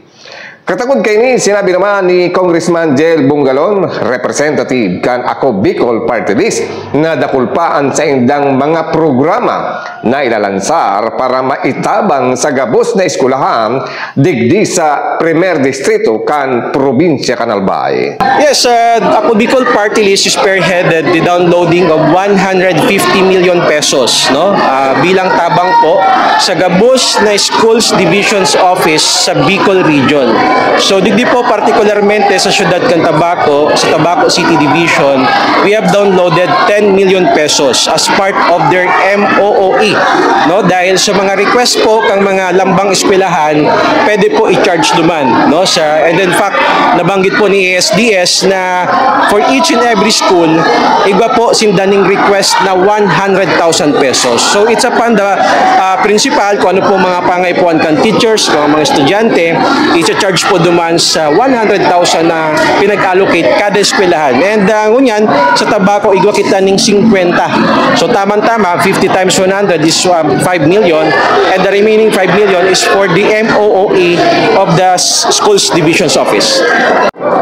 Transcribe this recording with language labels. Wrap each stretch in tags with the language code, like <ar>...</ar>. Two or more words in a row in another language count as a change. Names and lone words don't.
<bik>Katagod kay ni, sinabi naman ni Congressman Jel Bungalon, representative kan Ako Bicol Party List, na dakulpaan sa indang mga programa na ilalansar para maitabang sa gabos na eskulahan digdi sa Primer Distrito kan Probinsya Canalbay.</bik> <en>Yes, Ako Bicol Party List spearheaded the downloading of 150 million pesos</en> <bik>bilang tabang po sa gabos na Schools Divisions Office sa Bicol Region. So digdi po partikularmente sa siyudad kan Tabaco, sa Tabaco City Division,</bik> <en>we have downloaded 10 million pesos as part of their MOOE.</en> <bik>Dahil sa mga request po kang mga lambang eskwelahan, pwede po i-charge duman.</bik> <en>And in fact,</en> <bik>nabanggit po ni ASDS na</bik> <en>for each and every school,</en> <bik>iba po sindaning request na 100,000 pesos.</bik> <en>So it's upon the principal</en> <bik>kung ano po mga pangaipuan kan teachers, kung mga estudyante, i-charge po duman sa 100,000 na pinag-allocate kada eskwelahan. And ngunyan, sa Tabaco, igwa kita ning 50.</bik> <en>So tamang-tama, 50 times 100 is 5 million, and the remaining 5 million is for the MOOE of the Schools Divisions Office.</en>